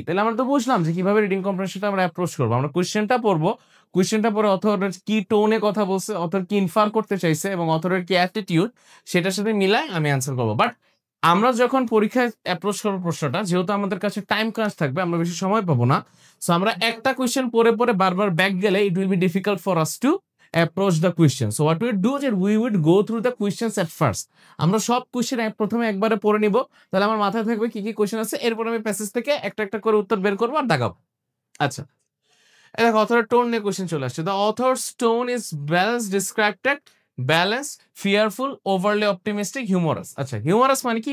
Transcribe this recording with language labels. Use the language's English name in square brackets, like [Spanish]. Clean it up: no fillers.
[Bangla] তাহলে আমরা তো বুঝলাম যে কিভাবে রিডিং কম্প্রিহেনশনটা আমরা অ্যাপ্রোচ করবো। আমরা কোয়েশ্চেনটা পড়বো, কোয়েশ্চেনটা পরে অথরের কি টোনে কথা বলছে, অথর কি ইনফার করতে চাইছে এবং অথরের কি অ্যাটিটিউড সেটার সাথে মিলাই আমি অ্যান্সার করবো। বাট আমরা যখন পরীক্ষায় অ্যাপ্রোচ করবো প্রশ্নটা, যেহেতু আমাদের কাছে টাইম ক্রাঞ্চ থাকবে, আমরা বেশি সময় পাবো না, সো আমরা একটা কোয়েশ্চেন পরে পরে বারবার ব্যাক গেলে [English] It will be difficult for us to approach the question. So what we do is we would go through the questions at first. [Bangla] আমরা সব কোশ্চেন প্রথমে একবারে পড়ে নিব, তাহলে আমার মাথায় থাকবে কি কি কোশ্চেন আছে, এরপর আমি প্যাসেজ থেকে একটা একটা করে উত্তর বের করবো আর দাগাবো। আচ্ছা, দেখো অথরের টোন নিয়ে কোশ্চেন চলে আসছে। [English] The author's tone is balance, described, balance, fearful, overly optimistic, humorous. [Bangla] আচ্ছা, হিউমারাস মানে কি?